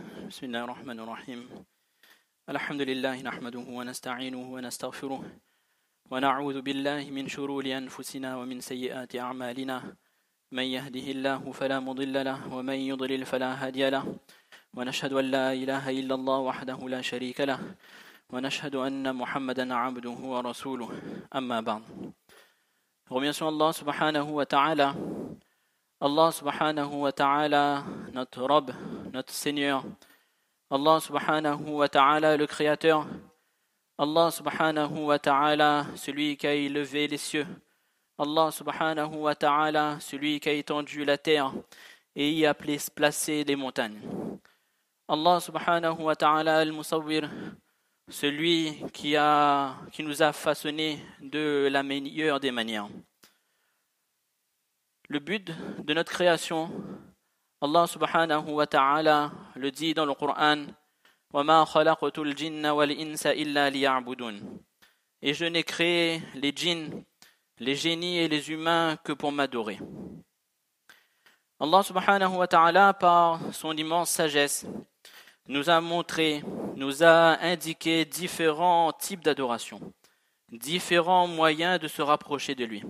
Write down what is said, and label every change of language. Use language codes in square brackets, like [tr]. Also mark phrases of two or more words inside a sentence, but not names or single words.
[ar] بسم الله الرحمن الرحيم الحمد لله نحمده ونستعينه ونستغفره ونعوذ بالله من شرور أنفسنا ومن سيئات أعمالنا من يهده الله فلا مضل له ومن يضلل فلا هادي له ونشهد أن لا إله إلا الله وحده لا شريك له ونشهد أن محمدا عبده ورسوله أما بعد. [fr] Remercions [ar] الله سبحانه وتعالى. الله سبحانه وتعالى, [fr] notre Rob, notre Seigneur. [ar] الله سبحانه وتعالى, [fr] le Créateur. [ar] الله سبحانه وتعالى, [fr] celui qui a élevé les cieux. [ar] الله سبحانه وتعالى, [fr] celui qui a étendu la terre et y a placé les montagnes. [ar] الله سبحانه وتعالى، المصور, [fr] celui qui nous a façonné de la meilleure des manières. Le but de notre création, [ar] الله سبحانه وتعالى [fr] le dit dans le Coran, [ar] وَمَا خَلَقْتُ الْجِنَّ وَالْإِنسَ إِلَّا لِيَعْبُدُونَ. [fr] Et je n'ai créé les djinns, les génies et les humains que pour m'adorer. [ar] الله سبحانه وتعالى, [fr] par son immense sagesse, nous a montré, nous a indiqué différents types d'adoration, différents moyens de se rapprocher de lui.